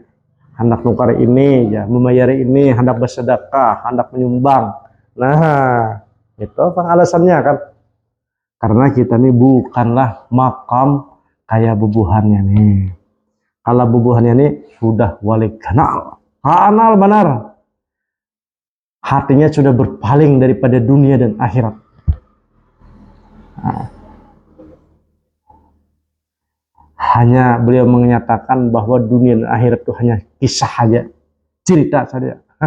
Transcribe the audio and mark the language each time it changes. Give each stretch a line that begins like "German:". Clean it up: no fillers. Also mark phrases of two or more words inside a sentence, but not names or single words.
Banjar: Hendak nukar ini, ya, membayar ini, hendak bersedekah, hendak menyumbang. Nah, itu apa alasannya kan? Karena kita nih bukanlah makam kayak bubuhannya nih. Kalau bubuhannya nih sudah wali kanal benar.
Indonesian: Hatinya sudah berpaling daripada dunia dan akhirat. Hanya beliau menyatakan bahwa dunia dan akhirat itu hanya kisah saja, cerita saja.